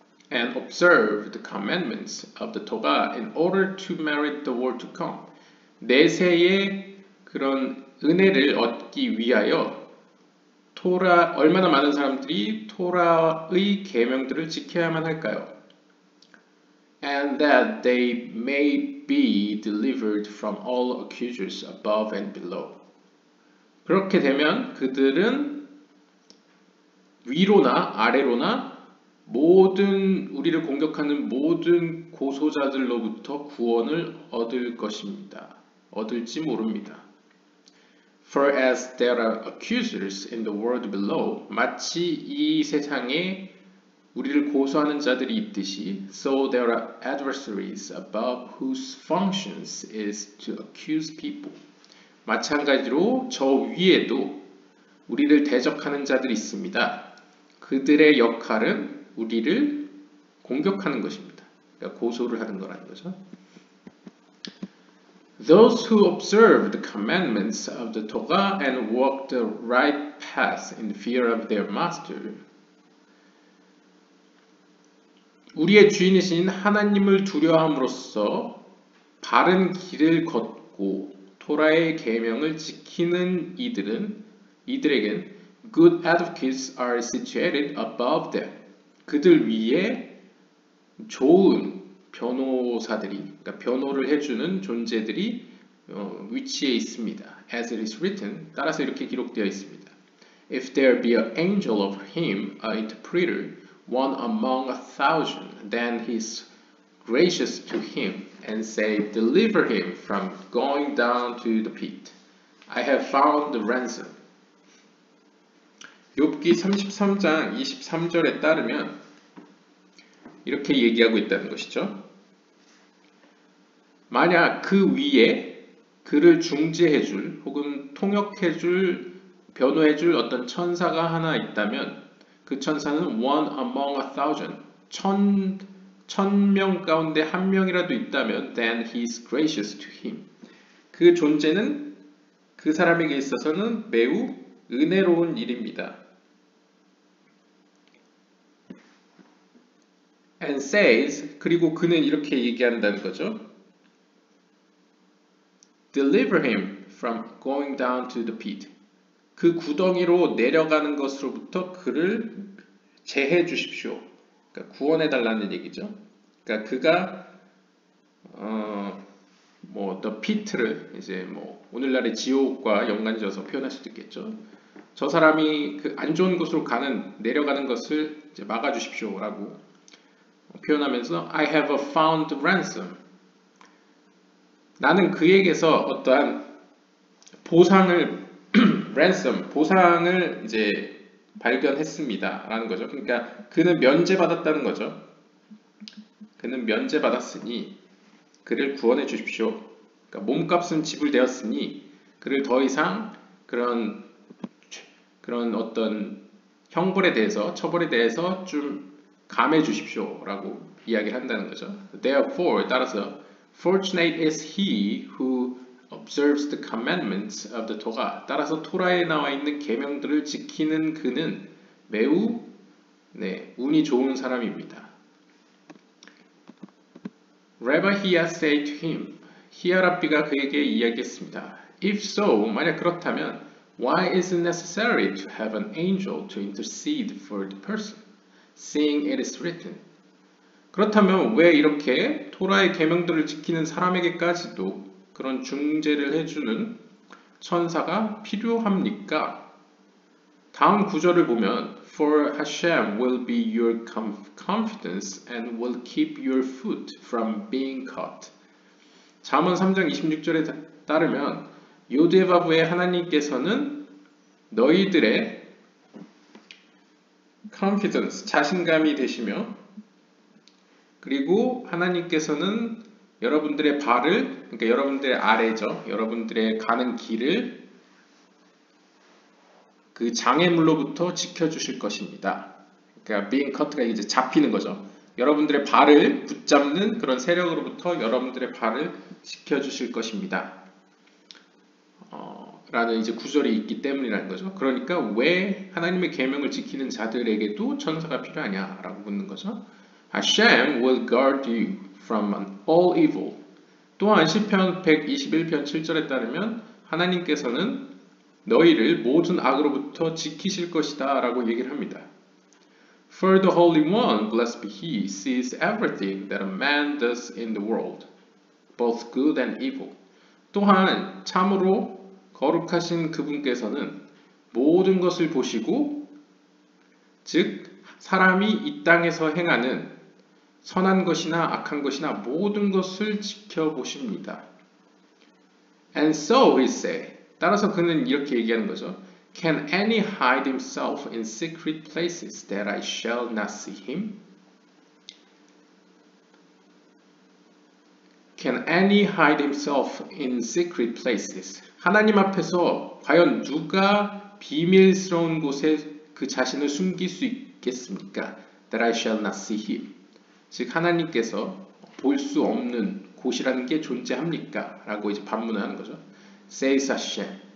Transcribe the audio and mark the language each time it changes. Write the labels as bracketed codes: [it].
[en] And observe the commandments of the Torah in order to merit the world to come. [ko] 내세의 그런 은혜를 얻기 위하여 얼마나 많은 사람들이 토라의 계명들을 지켜야만 할까요? [en] And that they may be delivered from all accusers above and below. [ko] 그렇게 되면 그들은 위로나 아래로나 모든 우리를 공격하는 모든 고소자들로부터 구원을 얻을 것입니다. 얻을지 모릅니다. [en] For as there are accusers in the world below, [ko] 마치 이 세상에 우리를 고소하는 자들이 있듯이, [en] so there are adversaries above whose functions is to accuse people. [ko] 마찬가지로 저 위에도 우리를 대적하는 자들이 있습니다. 그들의 역할은 우리를 공격하는 것입니다. 그러니까 고소를 하는 거라는 거죠. [en] Those who observe the commandments of the Torah and walk the right path in fear of their master. [ko] 우리의 주인이신 하나님을 두려워함으로써 바른 길을 걷고 토라의 계명을 지키는 이들에겐 [en] good advocates are situated above them. [ko] 그들 위에 좋은 변호사들이, 그러니까 변호를 해주는 존재들이 위치해 있습니다. [en] As it is written, [ko] 따라서 이렇게 기록되어 있습니다. [en] If there be an angel of him, an interpreter, one among 1,000, then he is gracious to him and say, deliver him from going down to the pit. I have found the ransom. [ko] 욥기 33장 23절에 따르면 이렇게 얘기하고 있다는 것이죠. 만약 그 위에 그를 중재해줄 혹은 통역해줄 변호해줄 어떤 천사가 하나 있다면 그 천사는 [en] one among 1,000 [ko] 천명 가운데 한 명이라도 있다면 [en] then he is gracious to him. [ko] 그 존재는 그 사람에게 있어서는 매우 은혜로운 일입니다. [en] And says, [ko] 그리고 그는 이렇게 얘기한다는 거죠. [en] Deliver him from going down to the pit. [ko] 그 구덩이로 내려가는 것으로부터 그를 제해 주십시오. 그러니까 구원해 달라는 얘기죠. 그러니까 그가 뭐 [en] the pit [ko] 를 이제 뭐 오늘날의 지옥과 연관지어서 표현할 수도 있겠죠. 저 사람이 그 안 좋은 곳으로 내려가는 것을 이제 막아 주십시오라고 표현하면서 [en] I have found ransom. [ko] 나는 그에게서 어떠한 보상을 ransom 보상을 이제 발견했습니다라는 거죠. 그러니까 그는 면제받았다는 거죠. 그는 면제받았으니 그를 구원해 주십시오. 그러니까 몸값은 지불되었으니 그를 더 이상 그런 어떤 형벌에 대해서 처벌에 대해서 좀 감해 주십시오라고 이야기를 한다는 거죠. [en] Therefore 따라서 fortunate is he who observes the commandments of the Torah. [ko] 따라서 토라에 나와 있는 계명들을 지키는 그는 매우 운이 좋은 사람입니다. [en] Rabbi Hiya said to him, [ko] 히야 랍비가 그에게 이야기했습니다. [en] If so, [ko] 만약 그렇다면 [en] why is it necessary to have an angel to intercede for the person, seeing it is written? [ko] 그렇다면 왜 이렇게 토라의 계명들을 지키는 사람에게까지도 그런 중재를 해주는 천사가 필요합니까? 다음 구절을 보면 [en] For Hashem will be your confidence and will keep your foot from being caught. [ko] 잠언 3장 26절에 따르면 요데바브의 하나님께서는 너희들의 confidence, 자신감이 되시며 그리고 하나님께서는 여러분들의 발을, 그러니까 여러분들의 아래죠. 여러분들의 가는 길을 그 장애물로부터 지켜주실 것입니다. 그러니까 [en] being caught [ko] 가 이제 잡히는 거죠. 여러분들의 발을 붙잡는 그런 세력으로부터 여러분들의 발을 지켜주실 것입니다. 라는 이제 구절이 있기 때문이라는 거죠. 그러니까 왜 하나님의 계명을 지키는 자들에게도 천사가 필요하냐라고 묻는 거죠. [en] Hashem will guard you from all evil. [ko] 또한 시편 121편 7절에 따르면 하나님께서는 너희를 모든 악으로부터 지키실 것이다 라고 얘기를 합니다. [en] For the Holy One, blessed be He, sees everything that a man does in the world, both good and evil. [ko] 또한 참으로 거룩하신 그분께서는 모든 것을 보시고 즉 사람이 이 땅에서 행하는 선한 것이나 악한 것이나 모든 것을 지켜보십니다. [en] And so he said, [ko] 따라서 그는 이렇게 얘기하는 거죠. [en] Can any hide himself in secret places that I shall not see him? Can any hide himself in secret places? [ko] 하나님 앞에서 과연 누가 비밀스러운 곳에 그 자신을 숨길 수 있겠습니까? [en] That I shall not see him. [ko] 즉 하나님께서 볼 수 없는 곳이라는 게 존재합니까? 라고 이제 반문을 하는 거죠. [en] Says Hashem.